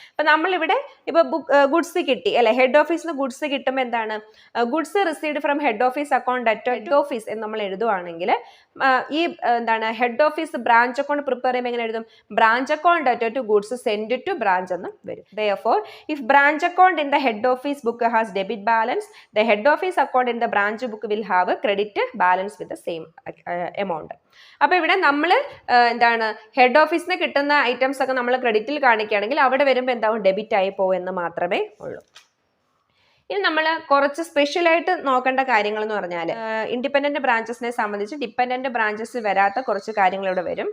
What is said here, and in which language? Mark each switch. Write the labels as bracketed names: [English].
[Malayalam] അപ്പൊ നമ്മളിവിടെ ഇപ്പൊ ഗുഡ്സ് കിട്ടി അല്ലെ, ഹെഡ് ഓഫീസിന് ഗുഡ്സ് കിട്ടുമ്പോൾ എന്താണ്? Goods received from head office account at head office എന്ന് നമ്മൾ എഴുതുവാണെങ്കിൽ ഈ head office branch account prepare ചെയ്യുമ്പോൾ എങ്ങനെ എഴുതും? Branch account at two goods send two branch എന്ന് വരും. [English] Therefore, if branch account in the head office book has debit balance, the head office account in the branch book will have a credit balance with the same amount. [Malayalam] അപ്പൊ ഇവിടെ നമ്മൾ head ഓഫീസിന് കിട്ടുന്ന items ഒക്കെ നമ്മൾ ക്രെഡിറ്റിൽ കാണിക്കുകയാണെങ്കിൽ അവിടെ വരുമ്പോൾ എന്താവും? ഡെബിറ്റ് ആയി പോകും എന്ന് മാത്രമേ ഉള്ളൂ. ഇനി നമ്മൾ കുറച്ച് സ്പെഷ്യലായിട്ട് നോക്കേണ്ട കാര്യങ്ങൾ എന്ന് പറഞ്ഞാൽ ഇൻഡിപെൻഡന്റ് ബ്രാഞ്ചസിനെ സംബന്ധിച്ച് ഡിപ്പെൻഡന്റ് ബ്രാഞ്ചസ് വരാത്ത കുറച്ച് കാര്യങ്ങൾ ഇവിടെ വരും.